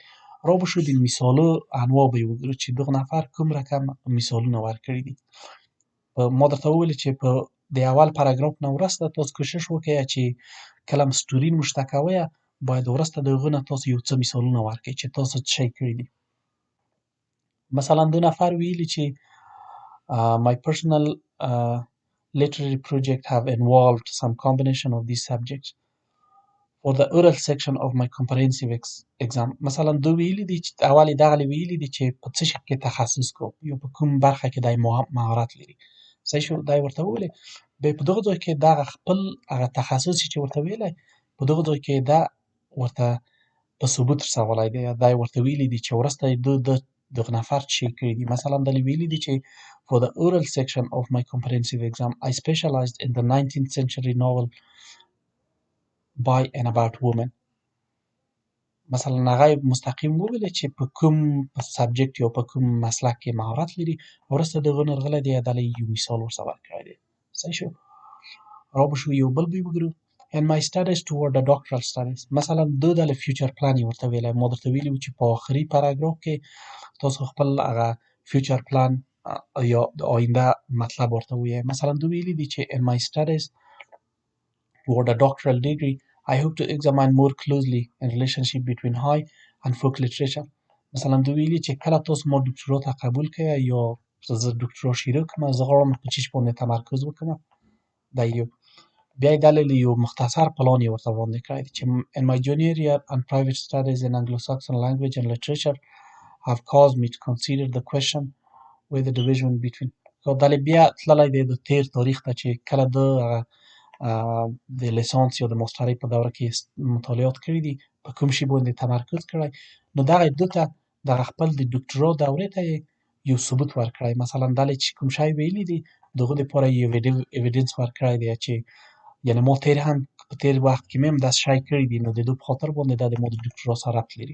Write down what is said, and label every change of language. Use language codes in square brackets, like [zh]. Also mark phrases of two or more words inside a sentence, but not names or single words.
[ps] را به شو د مثالو انواع به یې وګورو چې دغه نفر کوم رقم مثالونه ورکړي دي. ما درته وویل چې په د اول پاراګراف نه وروسته تاسو کوشش وکړئ چې کله هم سټوري نوشته کوئ باید وروسته د هغه نه تاسو یو څه مثالونه ورکړئ چې تاسو څه شی کړي دي. مثلا 2 نفر ویلي چې [en] my personal literary project have involved some combination of these subjects for the oral section of my comprehensive exam. [ps] مثلا دوی ویلي دي چې اول یې دغه ویلي دي چې په څه شي کې تخصص کوم یا په کوم برخه کې دی مهارت لري صحیح شو دا یې ورته وویلې بیا په دغه ځای کې دغه خپل هغه تخصص چې ورته ویلی په دغه ځای کې دا ورته په ثبوت رسولی دی دا یې ورته ویلي دي چې وروسته یې دغه نفر چې کړي دي مثلا دا یې ویلي دي چې [en] for the oral section of my comprehensive exam I specialized in the 19th century novel by and about women. [ps] مثلا هغه مستقیم وویلې چې په کوم سبجیکټ یا په کوم مسلک کې مهارت لري وروسته دغه نه راغلی دی دا یو مثال ورڅخه ورکړی دی صحیح شو. را به شو یو بل به وګورو [en] in my studies toward the doctoral studies [ps] مثلا دو د [en] future plan [ps] یې ورته ویلی ما درته ویلي وو چې په آخري پاراګراف کې تاسو خپل هغه [en] future plan [ps] یا د آینده مطلب ورته ووایئ. مثلا دوی ویلي دي چې [en] in my studies toward a doctoral degree I hope to examine more closely in relationship between high and folk literature. [ps] مثلا دوی ویلي چې کله تاسو ما ډکتورا ته قبول کړئ یا زه ډکتورا شروع کړم زه غواړم په چیش باندې تمرکز وکړم. دا یو. بیا یې دلته یو مختصر پلان یې ورته وړاندې کړی دی چې [en] in my junior year and private studies in Anglo-Saxon language and literature have caused me to consider the question with the division between [ps] دلته بیا تللی دی د تیر تاریخ ته چې کله د د لیسانس یا د ماسترۍ په دوره کې مطالعات کړي دي په کوم شي باندې تمرکز کړی نو دغه ده ته دغه خپل د ډکتورا دورې ته یو ثبوت ورکړی مثلا دلته چې کوم شی ویلي دي دغه دپاره یو ایویډنس ورکړی دی چې یعنې ما تیر هم په تیر وخت کې مې هم داسې شی کړي دي نو د دې په خاطر باندې دا د ما د ډکتورا سره ربط لري.